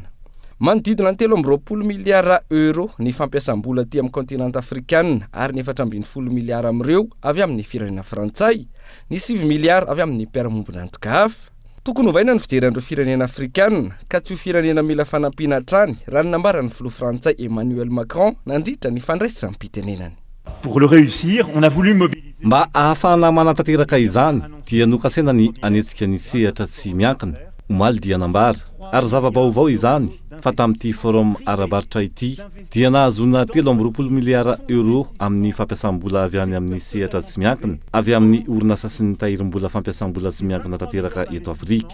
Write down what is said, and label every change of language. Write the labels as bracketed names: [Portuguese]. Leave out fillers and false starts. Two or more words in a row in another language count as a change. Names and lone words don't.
[Malagasy] Manodidina ny 320 miliara euro ny fampiasam-bola aty amin'ny kontinanta afrikanina ary ny 470 miliara amin'ireo avy amin'ny firenena frantsay, ny 7 miliara avy amin'ny mpiara-mombona antoka hafa. Tokony ovaina ny fijeran'ireo firenena afrikanina ka tsy ho firenena mila fanampiana hatrany raha ny nambaran'ny filoha frantsay Emmanuel Macron nandritra ny fandraisam-pitenenany. [French] Pour le réussir, on a voulu mobiliser. [Malagasy] Mba ahafahana manantanteraka izany dia nokasena ny anetsika ny sehatra tsy miankina. Omaly dia nambara ary zava-baovao izany fa tamin'ity forum arabaritra ity dia nahazona 320 miliara euro amin'ny fampiasam-bola avy any amin'ny sehatra tsy miankina avy amin'ny orinasa sy ny tahirim-bola fampiasam-bola tsy miankina tanteraka eto Afrika.